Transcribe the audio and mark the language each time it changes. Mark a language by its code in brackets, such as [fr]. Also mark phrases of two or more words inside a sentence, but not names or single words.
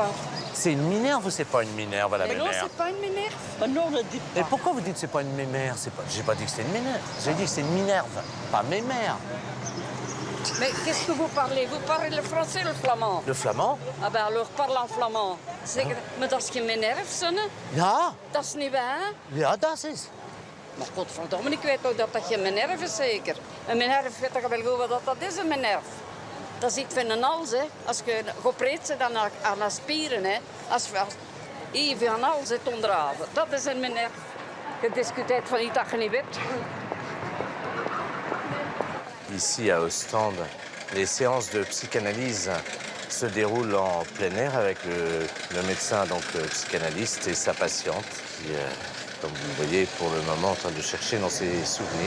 [fr] C'est une minerve ou c'est pas une minerve à la Mais non, mémère? c'est pas une ménère. Non, ne dites pas. Et pourquoi vous dites que c'est pas une mémère? J'ai pas dit que c'était une minerve. J'ai dit que c'est une minerve, pas mémère. Mais qu'est-ce que vous parlez? Vous parlez le français ou le flamand? Le flamand? Ah ben alors parle en flamand. [nl] Maar dat is geen minerve, zonne. Ja. Dat is niet waar. Ja, dat is. Maar godverdomme, ik weet ook dat dat geen minerve is, zeker. Een minerve, weet je wel goed wat dat is, een minerve. Dat is iets van een hals, hè. Als je gepreet zit aan de spieren, hè. Als je van hals zit onderhouden. Dat is een minerve. Je discuteert van iets dat je niet weet. [fr] Ici, à Ostende, les séances de psychanalyse se déroulent en plein air avec le médecin, donc le psychanalyste, et sa patiente, qui, comme vous le voyez, pour le moment, en train de chercher dans ses souvenirs.